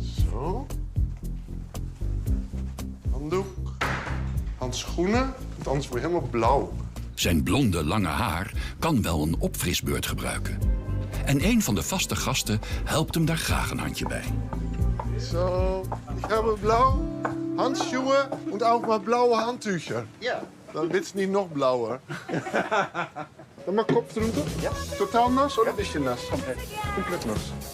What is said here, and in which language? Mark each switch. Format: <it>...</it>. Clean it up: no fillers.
<nl>Zo. Handdoek. Handschoenen. Want anders word je helemaal blauw. Zijn blonde, lange haar kan wel een opfrisbeurt gebruiken. En een van de vaste gasten helpt hem daar graag een handje bij.</nl> <de>So, ich habe blau Handschuhe und auch mal blaue Handtücher. Ja.</de> <nl>Dan wird es niet nog blauwer. Dan maar kop drunter? Ja. Totaal nas of een beetje nas? Compleet nas.</nl>